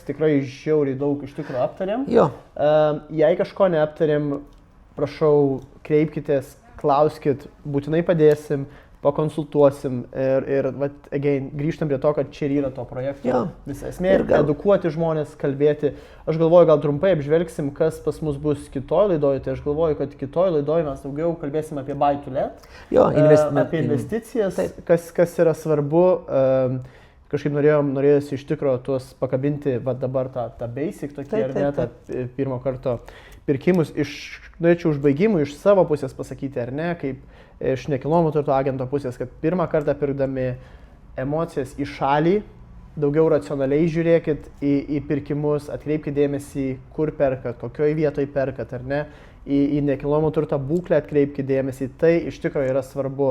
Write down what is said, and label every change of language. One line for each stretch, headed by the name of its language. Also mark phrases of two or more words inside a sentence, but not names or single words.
Lithuanian: Tikrai žiauriai daug iš tikrųjų aptarėm. Jei kažko neaptarėm, prašau, kreipkitės, klauskit, būtinai padėsim. Pakonsultuosim ir grįžtam prie to, kad čia yra to projekto visa esmė, edukuoti žmonės, kalbėti. Aš galvoju, gal trumpai apžvelgsim, kas pas mus bus kitoj laidoje, tai aš galvoju, kad kitoj laidoje mes daugiau kalbėsim apie
English: buy to let,
Lithuanian: apie investicijas, kas yra svarbu. Kažkaip norėjusi iš tikrųjų tuos pakabinti, dabar tą basic tokį, ar ne, tą pirmo karto pirkimus. Norėčiau užbaigimų iš savo pusės pasakyti, ar ne, kaip iš nekilnojamo turto agento pusės, kad pirmą kartą pirkdami emocijas į šalį, daugiau racionaliai žiūrėkit į pirkimus, atkreipkite dėmesį, kur perkat, kokioj vietoj perkat, ar ne, į nekilnojamo turto būklę atkreipkite dėmesį, tai iš tikrųjų yra svarbu.